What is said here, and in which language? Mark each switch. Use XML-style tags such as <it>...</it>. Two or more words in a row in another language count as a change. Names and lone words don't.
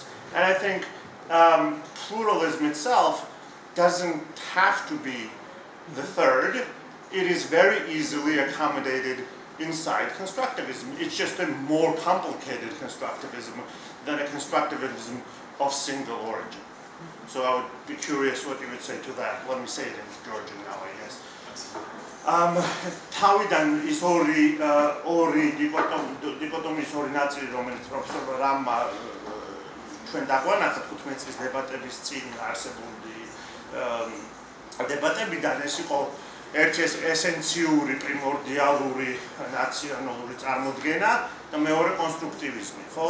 <en>And I think pluralism itself doesn't have to be the third. It is very easily accommodated inside constructivism. It's just a more complicated constructivism than a constructivism of single origin. So I would be curious what you would say to that. Let me say it in Georgian now, I guess.</en> <ka>თავიდან ის ორი დიკოტომიის ორი ნაწილი, რომელიც პროფესორ რამმა ჩვენ დაგვანახეთ 15 წლის დებატების წინ არსებული დებატებიდან, ეს იყო ერთი ესენციური, პრიმორდიალური, ნაციონალური წარმოდგენა და მეორე კონსტრუქტივიზმი, ხო?</ka>